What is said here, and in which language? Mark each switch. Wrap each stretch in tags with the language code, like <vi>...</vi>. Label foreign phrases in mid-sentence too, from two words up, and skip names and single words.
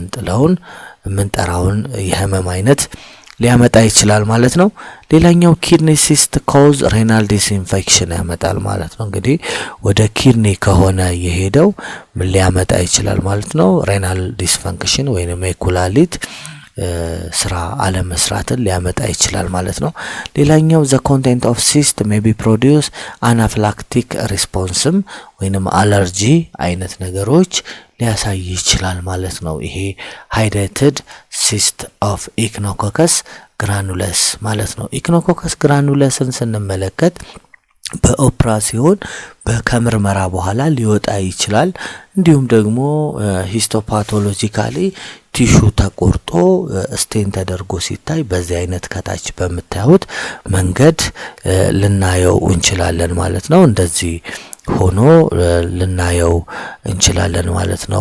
<am>የምንጠራውን የህመም አይነት ሊያመጣ ይችላል ማለት ነው። ሌላኛው</am> <en>kidney cyst cause renal disinfection</en> <am>ያመጣል ማለት ነው። እንግዲህ ወደ ኪድኒ ከሆነ የሄደው ምን ሊያመጣ ይችላል ማለት ነው</am> <en>renal dysfunction</en> <am>ወይንም የኩላሊት ስራ አለመስራትን ሊያመጣ ይችላል ማለት ነው። ሌላኛው</am> <en>the content of cyst may be produce anaphylactic response</en> <am>ወይንም አለርጂ አይነት ነገሮች ሊያሳይ ይችላል ማለት ነው። ይሄ</am> <en>hydrated cyst of echinococcus granulus</en> <am>ማለት ነው። echinococcus granulesን ስንመለከት በኦፕራሲዮን በከምርመራ በኋላ ሊወጣ ይችላል። እንዲሁም ደግሞ ሂስቶፓቶሎጂካሊ ቲሹ ተቆርጦ ስቴን ተደርጎ ሲታይ በዚህ አይነት ከታች በመታዩት መንገድ ልናየው እንችላለን ማለት ነው። እንደዚህ ሆኖ ልናየው እንችላለን ማለት ነው።</am>